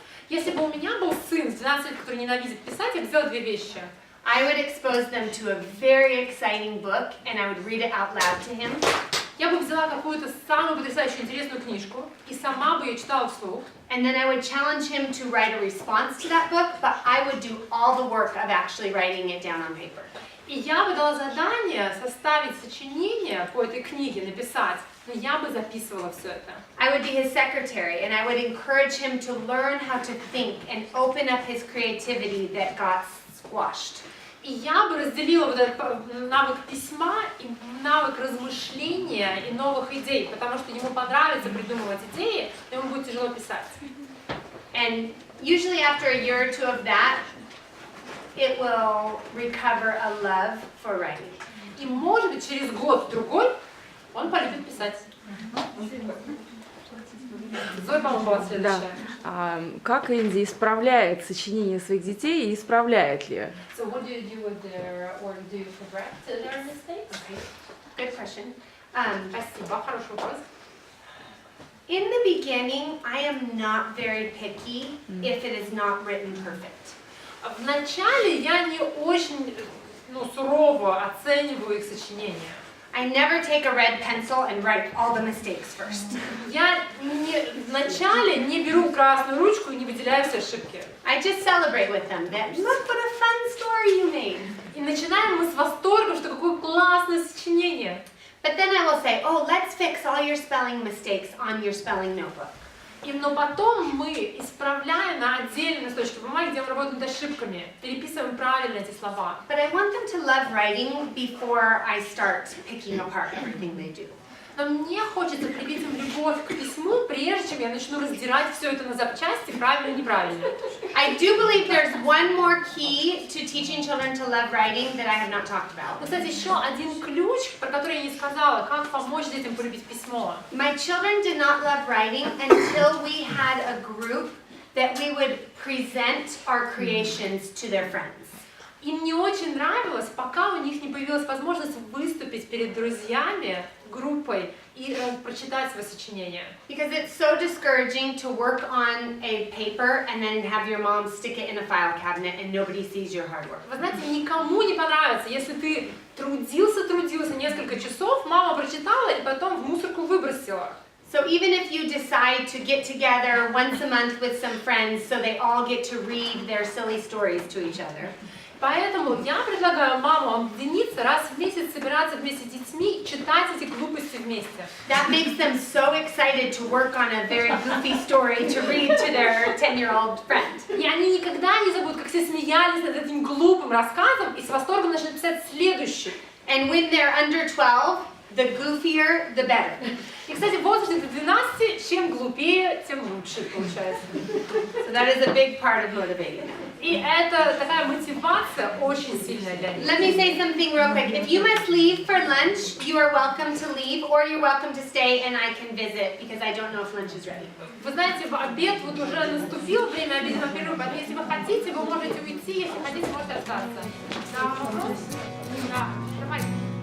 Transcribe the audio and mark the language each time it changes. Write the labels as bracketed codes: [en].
[ru] Если бы у меня был сын с 12 лет, который ненавидит писать, я бы сделала 2 вещи. [en] I would expose them to a very exciting book and I would read it out loud to him. [ru] Я бы взяла какую-то самую потрясающую интересную книжку и сама бы ее читала вслух. [en] And then I would challenge him to write a response to that book, but I would do all the work of actually writing it down on paper. [ru] И я бы дала задание составить сочинение по этой книге, написать, но я бы записывала все это. [en] I would be his secretary and I would encourage him to learn how to think and open up his creativity that got squashed. [ru] И я бы разделила вот этот навык письма и навык размышления и новых идей, потому что ему понравится придумывать идеи, но ему будет тяжело писать. [en] And usually after a year or 2 of that, it will recover a love for writing. [ru] И может быть через год-другой он полюбит писать. Зоя, по-моему, была следующая. Как Энди исправляет сочинения своих детей и исправляет ли? [en] So what do you do with their, or do you correct their mistakes? Good question. [ru] Спасибо, хороший вопрос. [en] In the beginning, I am not very picky if it is not written perfect. [ru] Вначале я не очень сурово оцениваю их сочинения. [en] I never take a red pencil and write all the mistakes first. [ru] Я вначале не беру красную ручку и не выделяю все ошибки. [en] I just celebrate with them that, look what a fun story you made. [ru] И начинаем мы с восторга, что какое классное сочинение. [en] But then I will say, oh, let's fix all your spelling mistakes on your spelling notebook. [ru] Но потом мы исправляем на отдельной листочке бумаги, где мы работаем над ошибками, переписываем правильно эти слова. [en] But I want them to love writing before I start picking apart everything they do. [ru] Но мне хочется привить им любовь к письму, прежде чем я начну раздирать все это на запчасти, правильно и неправильно. [en] I do believe there's one more key to teaching children to love writing that I have not talked about. [ru] Но, кстати, еще один ключ, про который я не сказала, как помочь детям полюбить письмо. [en] My children did not love writing until we had a group that we would present our creations to their friends. [ru] Им не очень нравилось, пока у них не появилась возможность выступить перед друзьями, группой и прочитать свои сочинения. [en] Because it's so discouraging to work on a paper and then have your mom stick it in a file cabinet and nobody sees your hard work. [ru] Вы знаете, никому не понравится, если ты трудился несколько часов, мама прочитала и потом в мусорку выбросила. [en] So even if you decide to get together once a month with some friends so they all get to read their silly stories to each other. [ru] Поэтому я предлагаю мамам объединиться, раз в месяц собираться вместе с детьми и читать эти глупости вместе. [en] That makes them so excited to work on a very goofy story to read to their 10-year-old friend. [ru] И они никогда не забудут, как все смеялись над этим глупым рассказом и с восторгом начнут писать следующий. [en] And when they're under 12, the goofier, the better. [ru] И, кстати, в возрасте до 12, чем глупее, тем лучше получается. [en] So that is a big part of motivating them. [ru] И это такая мотивация очень сильная для них. [en] Let me say something real quick. If you must leave for lunch, you are welcome to leave, or you're welcome to stay and I can visit because I don't know if lunch is ready. [ru] Вы знаете, обед вот уже наступил, время обеденного перерыва, поэтому если вы хотите, вы можете уйти, если хотите, можете остаться. Да, вопрос? Да, давайте.